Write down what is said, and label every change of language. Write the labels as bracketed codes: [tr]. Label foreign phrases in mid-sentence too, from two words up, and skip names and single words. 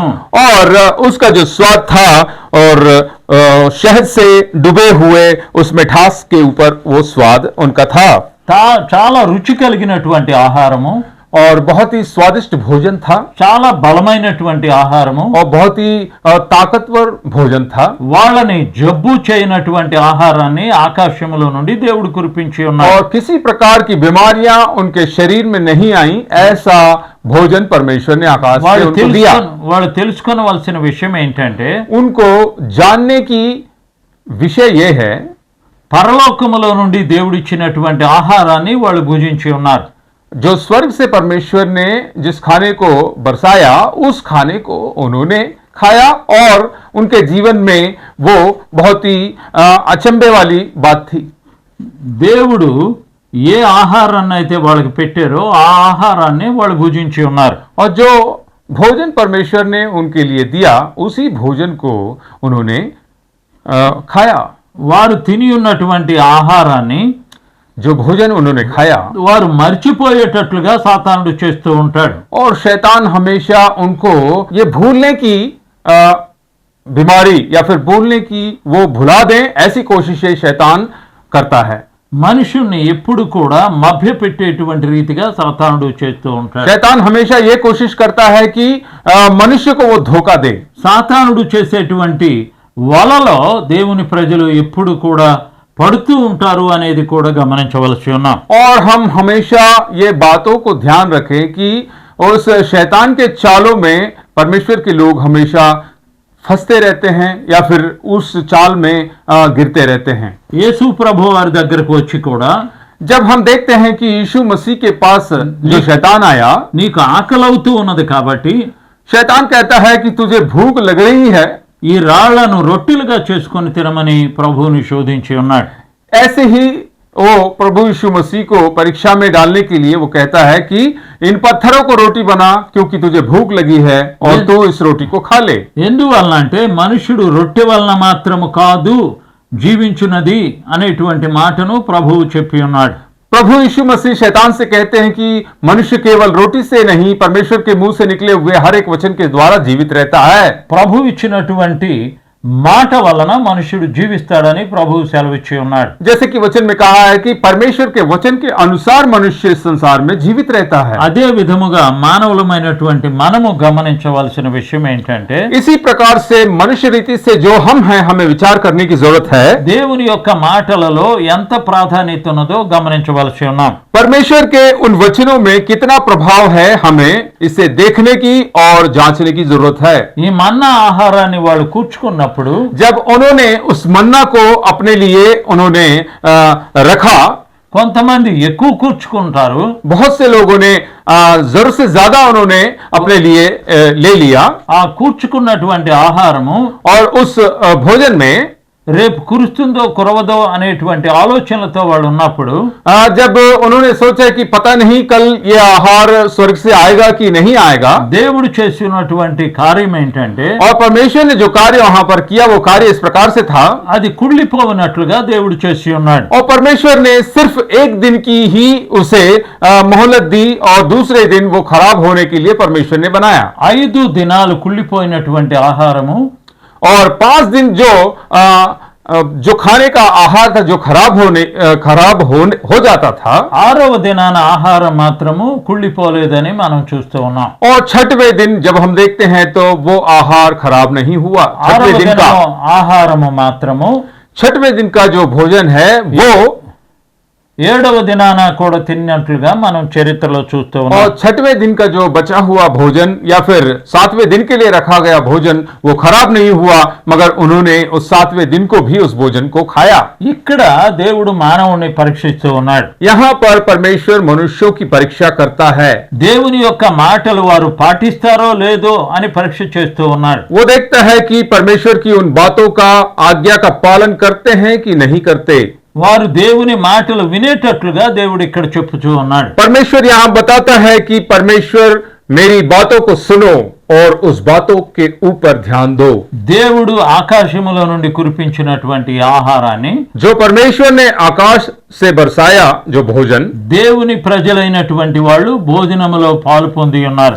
[hi] और उसका जो स्वाद था और शहद से डूबे हुए उस मिठास के ऊपर वो स्वाद उनका था। [te] చాలా రుచి కలిగినటువంటి ఆహారము, [hi] और बहुत ही स्वादिष्ट भोजन था, [te] చాలా బలమైనటువంటి ఆహారము, [hi] और बहुत ही ताकतवर भोजन था। [te] వాళ్ళని జబ్బు చేయనటువంటి ఆహారాన్ని ఆకాశములో నుండి దేవుడు కురిపించి ఉన్నాడు. [hi] और किसी प्रकार की बीमारियां उनके शरीर में नहीं आई, ऐसा भोजन परमेश्वर ने आकाश से उनको दिया। [te] వాళ్ళు తెలుసుకోవలసిన విషయం ఏంటంటే, [hi] उनको जानने की विषय ये है, [te] పరలోకములో నుండి దేవుడిచ్చినటువంటి ఆహారాన్ని వాళ్ళు భుజించి ఉన్నారు. [hi] जो स्वर्ग से परमेश्वर ने जिस खाने को बरसाया, उस खाने को उन्होंने खाया, और उनके जीवन में वो बहुत ही अचंभे वाली बात थी। [te] దేవుడు ఏ ఆహారాన్ని అయితే వాళ్ళకి పెట్టారో ఆ ఆహారాన్ని వాళ్ళు భుజించి ఉన్నారు. [hi] और जो भोजन परमेश्वर ने उनके लिए दिया, उसी भोजन को उन्होंने खाया। [te] వారు తిని ఉన్నటువంటి ఆహారాన్ని, [hi] जो भोजन उन्होंने खाया, [te] వారు మర్చిపోయేటట్లుగా సాతానుడు చేస్తూ ఉంటాడు. [hi] और शैतान हमेशा उनको ये भूलने की बीमारी या फिर भूलने की, वो भुला दें, ऐसी कोशिशें शैतान करता है। [te] మనుషుల్ని ఎప్పుడు కూడా మభ్య పెట్టేటువంటి రీతిగా సాతానుడు చేస్తూ ఉంటాడు. [hi] शैतान हमेशा ये कोशिश करता है कि मनुष्य को वो धोखा दे। [te] సాతానుడు చేసేటువంటి వలలో దేవుని ప్రజలు ఎప్పుడు కూడా పడుతూ ఉంటారు అనేది కూడా గమనించవలసి ఉన్నాం. [hi] और हम हमेशा ये बातों को ध्यान रखें कि उस शैतान के चालों में परमेश्वर के लोग हमेशा फंसते रहते हैं या फिर उस चाल में गिरते रहते हैं। [te] యేసు ప్రభు వారి దగ్గరకు వచ్చి కూడా, [hi] जब हम देखते हैं कि यीशु मसीह के पास जो शैतान आया, [te] నీకు ఆకలవుతూ ఉన్నది కాబట్టి [hi] शैतान कहता है कि तुझे भूख लग रही है, [te] ఈ రాళ్లను రొట్టెలుగా చేసుకొని తినమని ప్రభువుని శోధించి ఉన్నాడు. [hi] ऐसे ही वो प्रभु यीशु मसीह को परीक्षा में डालने के लिए वो कहता है कि इन पत्थरों को रोटी बना, क्योंकि तुझे भूख लगी है और तू इस रोटी को खा ले। [te] ఎందువలన అంటే మనుషుడు రొట్టె వలన మాత్రము కాదు జీవించున్నది అనేటువంటి మాటను ప్రభువు చెప్పి ఉన్నాడు. [hi] प्रभु यीशु मसीह शैतान से कहते हैं कि मनुष्य केवल रोटी से नहीं, परमेश्वर के मुंह से निकले हुए हर एक वचन के द्वारा जीवित रहता है। [te] ప్రభు ఇచ్చినటువంటి మాట వలన మనుషుడు జీవిస్తాడని ప్రభువు సెలవిచ్చి ఉన్నాడు. [hi] जैसे कि वचन में कहा है कि परमेश्वर के वचन के अनुसार मनुष्य इस संसार में जीवित रहता है। [te] అదే విధముగా మానవులమైనటువంటి మనము గమనించవలసిన విషయం ఏంటంటే, [hi] इसी प्रकार से मनुष्य रीति से जो हम हैं, हमें विचार करने की जरूरत है। [te] దేవుని యొక్క మాటలలో ఎంత ప్రాధాన్యత ఉన్నదో గమనించవలసి ఉన్నాం. [hi] परमेश्वर के उन वचनों में कितना प्रभाव है, हमें इसे देखने की और जांचने की जरूरत है। [te] ఈ మన్నా ఆహారాన్ని వాళ్ళు కూర్చుకున్నప్పుడు [hi] जब उन्होंने उस मन्ना को अपने लिए उन्होंने रखा, [te] కొంతమంది ఎక్కువ కూర్చుకుంటారు, [hi] बहुत से लोगों ने जरूरत से ज्यादा उन्होंने अपने लिए ले लिया [te] ఆ కూర్చుకున్నటువంటి ఆహారము [hi] और उस भोजन में [te] రేపు కురుస్తుందో కురవదో అనేటువంటి ఆలోచనలతో వాళ్ళు ఉన్నప్పుడు [hi] जब उन्होंने सोचा कि पता नहीं कल ये आहार स्वर्ग से आएगा कि नहीं आएगा, [te] దేవుడు చేసినటువంటి కార్యం ఏంటంటే [hi] और परमेश्वर ने जो कार्य वहां पर किया वो कार्य इस प्रकार से था, [te] అది కుళ్ళిపోవనట్లుగా దేవుడు చేసి ఉన్నాడు. [hi] और परमेश्वर ने सिर्फ एक दिन की ही उसे मोहलत दी और दूसरे दिन वो खराब होने के लिए परमेश्वर ने बनाया. [te] 5 దినాలు కుళ్ళిపోయినటువంటి ఆహారము [hi] और 5 दिन जो खाने का आहार था जो खराब हो जाता था, [te] 6వ దినాన ఆహారం మాత్రము కుళ్ళిపోలేదని మనం చూస్తూ ఉన్నాం. [hi] और 6वें दिन जब हम देखते हैं तो वो आहार खराब नहीं हुआ. [te] 6వ [hi] 6वें दिन का [te] దినం ఆహారము మాత్రము [hi] 6वें दिन का जो भोजन है वो [te] 7వ దినాన కూడా తిన్నట్లుగా మనం చరిత్రలో చూస్తూ ఉన్నాం. [hi] और 6वें दिन का जो बचा हुआ भोजन या फिर 7वें दिन के लिए रखा गया भोजन वो खराब नहीं हुआ, मगर उन्होंने उस 7वें दिन को भी उस भोजन को खाया. [te] ఇక్కడ దేవుడు మానవుని పరీక్షిస్తూ ఉన్నాడు. [hi] यहाँ पर परमेश्वर मनुष्यों की परीक्षा करता है. [te] దేవుని యొక్క మాటలు వారు పాటిస్తారో లేదో అని పరీక్ష చేస్తూ ఉన్నాడు. [hi] वो देखता है कि परमेश्वर की उन बातों का आज्ञा का पालन करते हैं कि नहीं करते. [te] వారు దేవుని మాటలు వినేటట్లుగా దేవుడు ఇక్కడ చెప్పుచూ ఉన్నాడు. [hi] परमेश्वर यहाँ बताता है कि परमेश्वर मेरी बातों को सुनो और उस बातों के ऊपर ध्यान दो. [te] దేవుడు ఆకాశములో నుండి కురిపించినటువంటి ఆహారాన్ని [hi] जो परमेश्वर ने आकाश से बरसाया जो भोजन, [te] దేవుని ప్రజలైనటువంటి వాళ్ళు భోజనములో పాలు పొంది ఉన్నారు.